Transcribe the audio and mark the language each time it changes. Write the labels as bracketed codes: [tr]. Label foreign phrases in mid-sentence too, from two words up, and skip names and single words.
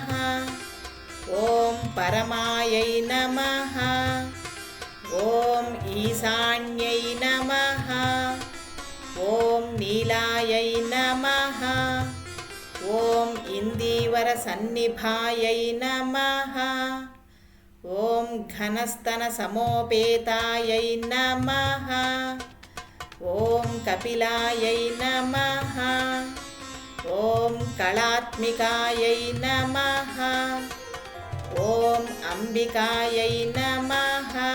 [sa] ఓం పరమాయై నమః. ఓం ఈశాన్యై నమః. ఓం నీలాయై నమః. ఓం ఇందీవర సన్నిభాయై నమః. ॐ घनस्तनसमोपेतायै नमः। ॐ कपिलायै नमः। ॐ कलात्मिकायै नमः। ॐ अम्बिकायै नमः।